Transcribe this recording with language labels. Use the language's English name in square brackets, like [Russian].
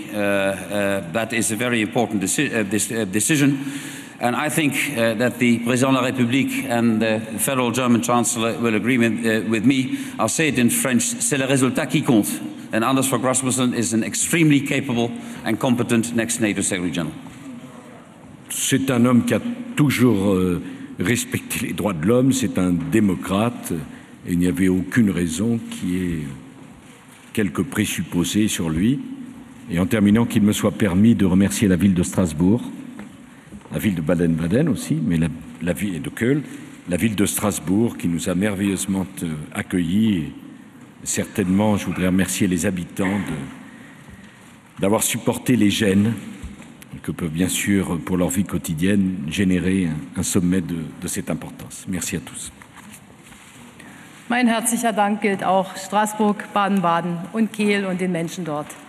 [English] That is a very important decision, and I think that the Président de la République and the Federal German Chancellor will agree with me. I'll say it in French, [French] c'est le résultat qui compte. [English] and Anders Fogh Rasmussen is an extremely capable and competent next NATO Secretary General. [French] C'est un homme qui a toujours respecté les droits de l'homme, c'est un démocrate, et il n'y avait aucune raison qu'il y ait quelques présupposés sur lui. Et en terminant, qu'il me soit permis de remercier la ville de Strasbourg, la ville de Baden-Baden aussi, mais la ville de Köln, la ville de Strasbourg qui nous a merveilleusement accueillis. Et certainement, je voudrais remercier les habitants d'avoir supporté les gênes que peuvent bien sûr, pour leur vie quotidienne, générer un sommet de cette importance. Merci à tous. [German] Mein herzlicher Dank gilt auch Straßburg, Baden-Baden und Kehl und den Menschen dort.